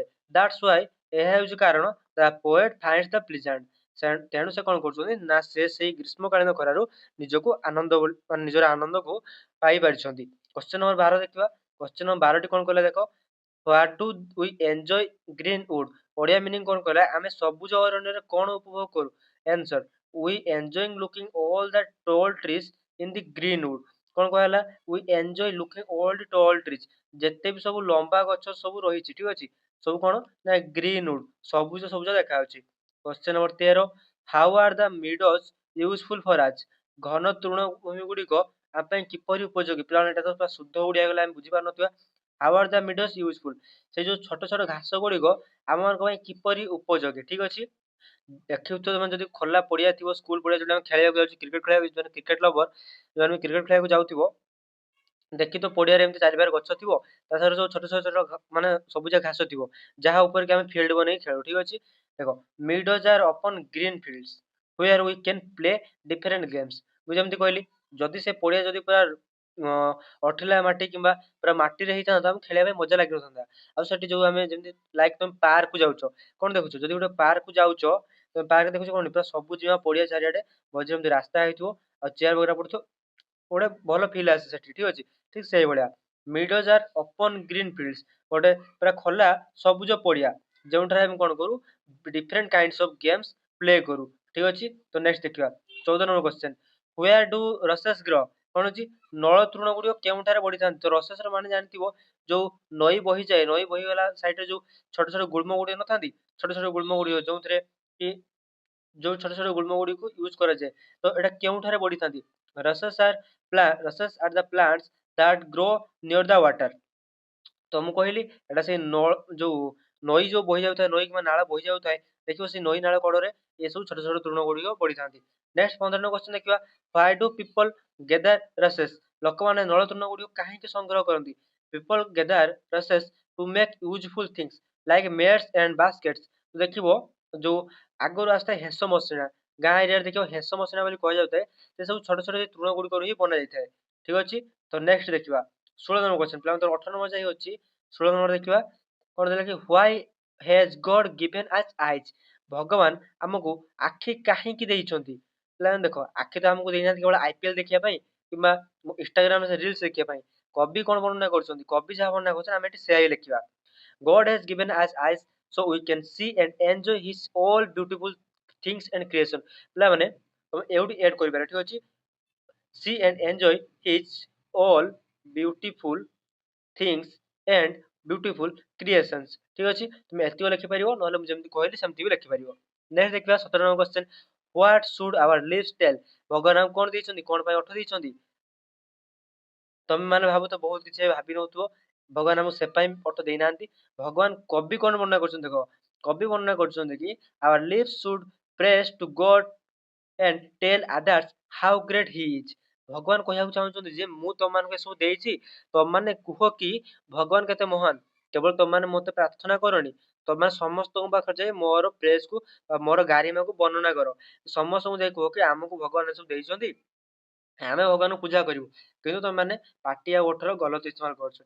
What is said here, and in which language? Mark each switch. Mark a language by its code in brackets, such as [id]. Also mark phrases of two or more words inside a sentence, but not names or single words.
[en] that's why [or] ଏହା ହେଉଛି କାରଣ [en] the poet finds the pleasant [or] ତେଣୁ ସେ କଣ କରୁଛନ୍ତି ନା ସେ ସେଇ ଗ୍ରୀଷ୍ମକାଳୀନ ଖରାରୁ ନିଜକୁ ଆନନ୍ଦ ମାନେ ନିଜର ଆନନ୍ଦକୁ ପାଇ ପାରିଛନ୍ତି। [en] question number 12 [or] ଦେଖିବା। [en] question number [or] 12ଟି କଣ କହିଲା ଦେଖ [en] what do we enjoy greenwood. [or] ଓଡିଆ ମିନିଂ କଣ କହିଲା ଆମେ ସବୁଜ ଅରଣ୍ୟରେ କଣ ଉପଭୋଗ କରୁ? [en] answer we enjoying looking all the tall trees in the greenwood. [or] କଣ କହିଲା [en] we enjoy looking all the tall trees [or] ଯେତେ ବି ସବୁ ଲମ୍ବା ଗଛ ସବୁ ରହିଛି ଠିକ ଅଛି ସବୁ କଣ ନା ଗ୍ରୀନଉଡ ସବୁଜ ସବୁଜ ଦେଖାଯାଉଛି। [en] question number 13 how are the meadows useful for us. [or] ଘନ ତୃଣଭୂମି ଗୁଡିକ ଆମ ପାଇଁ କିପରି ଉପଯୋଗୀ? ପିଲାମାନେ ଏଟା ତ ପୁରା ଶୁଦ୍ଧ ଓଡିଆ ଗଲା ଆମେ ବୁଝିପାରୁନଥିବା। [en] how are the meadows useful [or] ସେ ଯୋଉ ଛୋଟ ଛୋଟ ଘାସ ଗୁଡିକ ଆମମାନଙ୍କ ପାଇଁ କିପରି ଉପଯୋଗୀ ଠିକ ଅଛି। ଦେଖିଥିବ ତମେ ଯଦି ଖୋଲା ପଡିଆ ଥିବ ସ୍କୁଲ ପଡିଆ ଯୋଉଟା ଆମେ ଖେଳିବାକୁ ଯାଉଛୁ କ୍ରିକେଟ ଖେଳିବାକୁ ଯୋଉମାନେ [en] cricket lover [or] ଯୋଉମାନେ କ୍ରିକେଟ ଖେଳିବାକୁ ଯାଉଥିବ ଦେଖି ତ ପଡିଆରେ ଏମିତି ଚାରିପାଖରେ ଗଛ ଥିବ ତା ସାଙ୍ଗରେ ସବୁ ଛୋଟ ଛୋଟ ଛୋଟ ମାନେ ସବୁଜ ଘାସ ଥିବ ଯାହା ଉପରେ କି ଆମେ ଫିଲ୍ଡ ବନେଇକି ଖେଳୁ ଠିକ ଅଛି। [en] ଦେଖ meadows are open green fields where we can play different games। [or] ମୁଁ ଯେମିତି କହିଲି ଯଦି ସେ ପଡିଆ ଯଦି ପୁରା ଅଠିଲା ମାଟି କିମ୍ବା ପୁରା ମାଟିରେ ହେଇଥାନ୍ତା ଆମକୁ ଖେଳିବା ପାଇଁ ମଜା ଲାଗିନଥାନ୍ତା। ଆଉ ସେଠି ଯୋଉ ଆମେ ଯେମିତି ଲାଇକ ତମେ ପାର୍କ କୁ ଯାଉଛ କଣ ଦେଖୁଛ ଯଦି ଗୋଟେ ପାର୍କ କୁ ଯାଉଛ ତମେ ପାର୍କ ଦେଖୁଛ କଣ ପୁରା ସବୁଜିମା ପଡିଆ ଚାରିଆଡେ ମଝିରେ ଏମିତି ରାସ୍ତା ହେଇଥିବ ଆଉ ଚେୟାର ବଗେରା ପଡିଥିବ ଗୋଟେ ଭଲ ଫିଲ୍ ଆସେ ସେଠି ଠିକ ଅଛି। ଠିକ ସେଇଭଳିଆ [en] meadows are open green fields [or] ଗୋଟେ ପୁରା ଖୋଲା ସବୁଜ ପଡିଆ ଯେଉଁଠାରେ ଆମେ କଣ କରୁ [en] different kinds of games play [or] କରୁ ଠିକ ଅଛି। ତ ନେକ୍ସଟ ଦେଖିବା 14 [en] number question where do rushes grow? [or] କଣ ଅଛି ନଳ ତୃଣ ଗୁଡିକ କେଉଁଠାରେ ବଢିଥାନ୍ତି? ତ ରସେସ୍ ର ମାନେ ଜାଣିଥିବ ଯୋଉ ନଈ ବହିଯାଏ, ନଈ ବହିଗଲା ସାଇଡରେ ଯୋଉ ଛୋଟ ଛୋଟ ଗୁଳ୍ମ ଗୁଡିକ ନଥାନ୍ତି, ଛୋଟ ଛୋଟ ଗୁଳ୍ମ ଗୁଡିକ ଯୋଉଥିରେ କି ଯୋଉ ଛୋଟ ଛୋଟ ଗୁଳ୍ମ ଗୁଡିକୁ ୟୁଜ କରାଯାଏ, ତ ଏଟା କେଉଁଠାରେ ବଢିଥାନ୍ତି? [en] rushes are the plants that grow near the water। [or] ତ ମୁଁ କହିଲି ଏଟା ସେଇ ଯୋଉ ନଈ ଯୋଉ ବହି ଯାଉଥାଏ, ନଈ କିମ୍ବା ନାଳ ବହି ଯାଉଥାଏ, ଦେଖିବ ସେଇ ନଈ ନାଳ କଡରେ ଏ ସବୁ ଛୋଟ ଛୋଟ ତୃଣ ଗୁଡିକ ବଢିଥାନ୍ତି। ନେକ୍ସଟ 15 [en] number question [or] ଦେଖିବା, [en] why do people gather rushes? [or] ଲୋକମାନେ ନଳ ତୃଣ ଗୁଡିକ କାହିଁକି ସଂଗ୍ରହ କରନ୍ତି? [en] people gather rushes to make useful things like mats and baskets। [or] ଦେଖିବ ଯୋଉ ଆଗରୁ ଆସିଥାଏ ହେସ ମସିଣା, ଗାଁ ଏରିଆରେ ଦେଖିବ ହେସ ମସିଣା ବୋଲି କୁହାଯାଉଥାଏ, ସେ ସବୁ ଛୋଟ ଛୋଟ ତୃଣ ଗୁଡିକରୁ ହିଁ ବନା ଯାଇଥାଏ। ଠିକ ଅଛି, ତ ନେକ୍ସଟ ଦେଖିବା 16 [en] number question, [or] ପିଲାଙ୍କର 18 ନମ୍ବର ଯାଇ ଅଛି। 16 ନମ୍ବର ଦେଖିବା କଣ ଦେଲା କି, [en] why has God given us eyes? [or] ଭଗବାନ ଆମକୁ ଆଖି କାହିଁକି ଦେଇଛନ୍ତି? ପିଲାମାନେ ଦେଖ, ଆଖି ତ ଆମକୁ ଦେଇନାହାନ୍ତି କେବଳ ଆଇପିଏଲ ଦେଖିବା ପାଇଁ କିମ୍ବା ଇନଷ୍ଟାଗ୍ରାମରେ ରିଲ୍ସ ଦେଖିବା ପାଇଁ। କବି କଣ ବର୍ଣ୍ଣନା କରୁଛନ୍ତି? କବି ଯାହା ବର୍ଣ୍ଣନା କରୁଛନ୍ତି ଆମେ ଏଠି ସେୟା ହିଁ ଲେଖିବା। [en] God has given us eyes so we can see and enjoy his all beautiful things and creation। [or] ପିଲାମାନେ ତମେ ଏଉଠି ଏଡ୍ କରିପାରିବ, ଠିକ ଅଛି, [en] see and enjoy his all beautiful things and beautiful creations। [or] ଠିକ ଅଛି, তুমি ଏତିକି ଲେଖିପାରିବ, ନହେଲେ ମୁଁ ଯେମିତି କହିଲି ସେମିତି ବି ଲେଖିପାରିବ। ନେକ୍ସଟ ଦେଖିବା 17 [en] number question, what should our lips tell? [or] ଭଗବାନ ଆମକୁ କଣ ଦେଇଛନ୍ତି, କଣ ପାଇଁ ଅର୍ଥ ଦେଇଛନ୍ତି? ତମେ ମାନେ ଭାବୁଛ ବହୁତ କିଛି ଭାବି ନଉଥିବ, ଭଗବାନ ଆମକୁ ସେ ପାଇଁ ଅର୍ଥ ଦେଇନାହାନ୍ତି। ଭଗବାନ କବି କଣ ବର୍ଣ୍ଣନା କରୁଛନ୍ତି ଦେଖ, କବି ବର୍ଣ୍ଣନା କରୁଛନ୍ତି କି [en] our lips should praise to God and tell others how great he is। [or] ଭଗବାନ କହିବାକୁ ଚାହୁଁଛନ୍ତି ଯେ ମୁଁ ତମମାନଙ୍କୁ ଏସବୁ ଦେଇଛି, ତମମାନେ କୁହ କି ଭଗବାନ କେତେ ମହାନ। କେବଳ ତମମାନେ ମତେ ପ୍ରାର୍ଥନା କରନି, ତମମାନେ ସମସ୍ତଙ୍କ ପାଖରେ ଯାଇ ମୋର ପ୍ରେଜ କୁ ମୋର ଗାରିମାକୁ ବର୍ଣ୍ଣନା କର। ସମସ୍ତଙ୍କୁ ଯାଇ କୁହ କି ଆମକୁ ଭଗବାନ ଏସବୁ ଦେଇଛନ୍ତି, ଆମେ ଭଗବାନଙ୍କୁ ପୂଜା କରିବୁ, କିନ୍ତୁ ତମମାନେ ପାଟି ଆଉ ଓଠର [hi] गलत इस्तेमाल [or] କରୁଛ।